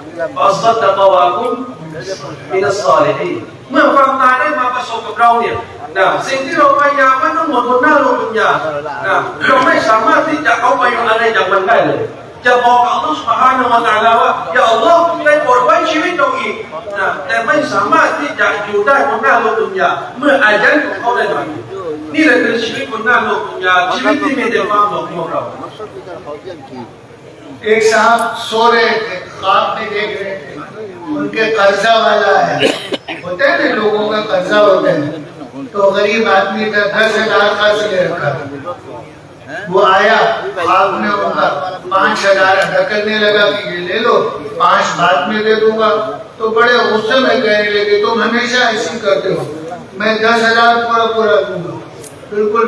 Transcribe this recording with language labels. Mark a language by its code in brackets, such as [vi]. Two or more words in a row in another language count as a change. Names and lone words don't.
[th] ศอลิฮีนเมื่อความตายได้มาประสบกับเราเนี่ยสิ่งที่เราพยายามมันทั้งหมดบนหน้าโลกดุนยาเราไม่สามารถที่จะเอาไปอะไรจากมันได้เลยจะบอกอัลลอฮฺ سبحانه และ تعالى ว่าอย่าอัลลอฮฺได้โปรดไว้ชีวิตเราอีกแต่ไม่สามารถที่จะอยู่ได้บนหน้าโลกดุนยาเมื่ออาญัลของเขาได้มานี่แหละคือชีวิตบนหน้าโลกดุนยาชีวิตที่มีแต่ความหลงของเรา [hi] एक साहब सो रहे थे ख्वाब में देख रहे थे उनके कर्जा वाला है होते हैं ना लोगों का कर्जा होता है तो गरीब आदमी का 10,000 कर्ज ले रखा वो आया ख्वाब में उनका 5,000 अदा करने लगा कि ये ले लो 5 बाद में दे दूंगा तो बड़े गुस्से में कहने लगे तुम हमेशा ऐसी करते हो मैं 10,000 पूरा दूंगा बिल्कुल